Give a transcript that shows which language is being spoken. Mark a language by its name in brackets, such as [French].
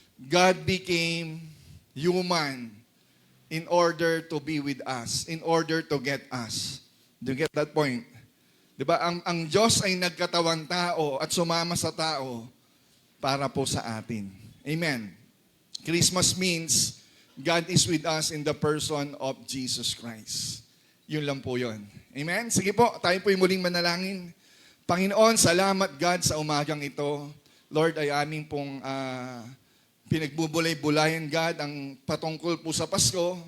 [English] God became human in order to be with us, in order to get us. Do you get that point? Diba? [Filipino] Ang Diyos ay nagkatawang tao at sumama sa tao para po sa atin. Amen. [English] Christmas means God is with us in the person of Jesus Christ. [Filipino] Yun lang po yun. Amen? Sige po, tayo po yung muling manalangin. Panginoon, salamat God sa umagang ito. Lord, ay aming pong pinagbubulay-bulayan, God, ang patungkol po sa Pasko.